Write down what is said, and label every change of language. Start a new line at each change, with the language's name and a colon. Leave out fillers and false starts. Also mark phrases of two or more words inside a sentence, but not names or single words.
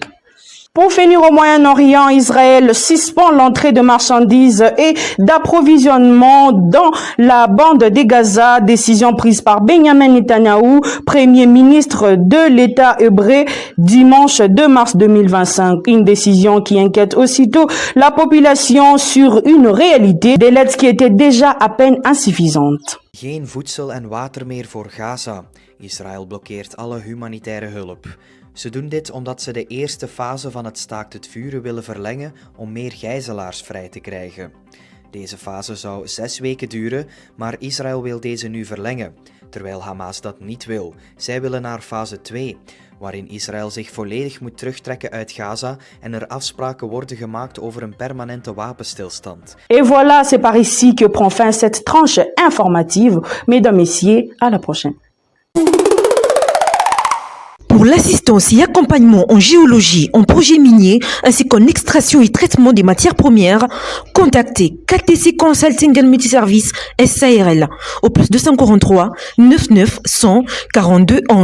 French: Pour finir au Moyen-Orient, Israël suspend l'entrée de marchandises et d'approvisionnement dans la bande de Gaza, décision prise par Benjamin Netanyahu, premier ministre de l'État hébreu, dimanche 2 mars 2025. Une décision qui inquiète aussitôt la population sur une réalité de l'aide qui était déjà à peine insuffisante.
Dutch: Geen voedsel en water meer voor Gaza. Israël blokkeert alle humanitaire hulp. Ze doen dit omdat ze de eerste fase van het staakt het vuren willen verlengen om meer gijzelaars vrij te krijgen. Deze fase zou 6 weken duren, maar Israël wil deze nu verlengen, terwijl Hamas dat niet wil. Zij willen naar fase 2, waarin Israël zich volledig moet terugtrekken uit Gaza en er afspraken worden gemaakt over een permanente wapenstilstand.
French: Et voilà, c'est par ici que prend fin cette tranche informative. Mesdames, Messieurs, à la prochaine. Pour l'assistance et accompagnement en géologie, en projet minier, ainsi qu'en extraction et traitement des matières premières, contactez RDC Consulting and Multiservice SARL au plus 243 99 100 42 11.